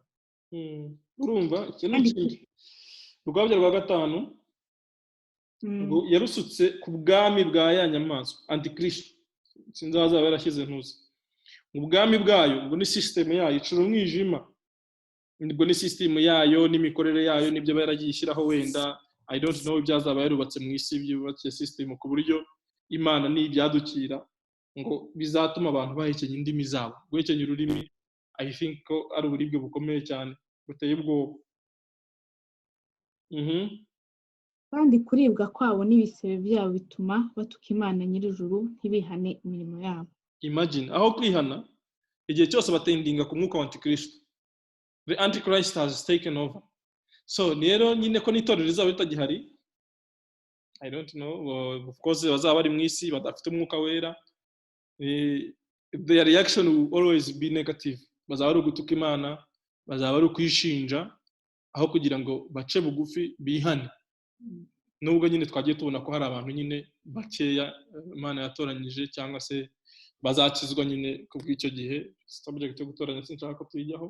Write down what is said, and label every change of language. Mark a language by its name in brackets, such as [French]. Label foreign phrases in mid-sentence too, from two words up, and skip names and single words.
[Kinyarwanda] Urumva urwabya rwa gatanu yarusutse ku bwami bwa ya nyamaswa, antikristo, sinzi azaba yarashyize ntuzi. Ubwami bwayo ubwo ni system yayo icura umwijima, ubwo ni system yayo n'imikorere yayo nibyo baragiye ishyiraho. Wenda [English] I don't know [Kinyarwanda] ibyazaba yarubatse mu isi byubatse system ku buryo Imana n'ibyadukira ngo bizatuma abantu bahekenya indimi zabo. Guhekenya ururimi [English] I think [Kinyarwanda] ko ari uburibwe bukomeye cyane buteye ubwoba. Kandi kuribwa kwabo n'ibisebe byabo bituma batuka Imana nyir'ijuru, ntibihane imirimo yabo. Imagine aho kwihana igihe cyose batendinga ku mwuka wa antikristo. [English] The antichrist has taken over. [Kinyarwanda] So rero nyine ko n'itorero rizaba ritagihari, [English] I don't know, of course [Kinyarwanda] bazaba bari mu isi badafite umwuka wera, [English] their reaction will always be negative. [Kinyarwanda] Bazaba ari ugutuka Imana, bazaba ari ukwishinja aho kugira ngo bace bugufi bihane. Nubwo nyine twagiye tubona ko hari abantu nyine bakeya Imana yatoranyije cyangwa se bazakizwa nyine kubw'icyo gihe, subject yo gutoranya sinshaka ko tuyijyaho.